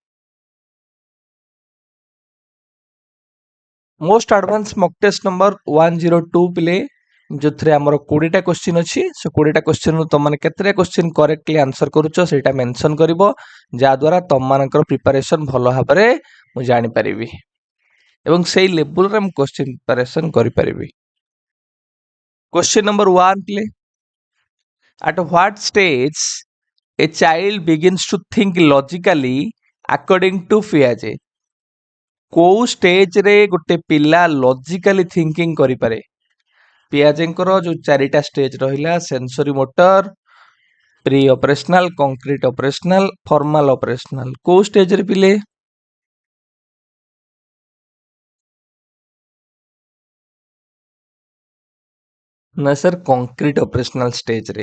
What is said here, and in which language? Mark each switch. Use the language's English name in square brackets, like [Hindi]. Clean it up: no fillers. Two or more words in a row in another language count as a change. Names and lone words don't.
[English] most advance mock test [Odia] ନମ୍ବର 102 ପିଲେ, ଯୋଉଥିରେ ଆମର 20ଟା କ୍ୱେଶ୍ଚିନ୍ ଅଛି। ସେ 20ଟା କ୍ୱେଶ୍ଚିନ୍ରୁ ତମମାନେ କେତେଟା କ୍ୱେଶ୍ଚିନ୍ [English] correctly answer [Odia] କରୁଛ ସେଇଟା ମେନସନ କରିବ, ଯାହାଦ୍ୱାରା ତମମାନଙ୍କର ପ୍ରିପାରେସନ ଭଲ ଭାବରେ ମୁଁ ଜାଣିପାରିବି ଏବଂ ସେଇ ଲେବୁଲରେ ମୁଁ [English] question preparation [Odia] କରିପାରିବି। [English] question number 1 [Odia] ପିଲେ, [English] at what stage a child begins to think logically according to Piaget? [Odia] କୋଉ ଷ୍ଟେଜରେ ଗୋଟେ ପିଲା [English] logically thinking [Odia] କରିପାରେ? ପିଆଜେଙ୍କର ଯୋଉ 4ଟା ଷ୍ଟେଜ ରହିଲା, [English] sensory motor, pre operational, concrete operational, formal operational, [Odia] କୋଉ ଷ୍ଟେଜରେ ପିଲେ? ନା ସାର୍, [English] concrete operational [Odia] ଷ୍ଟେଜରେ।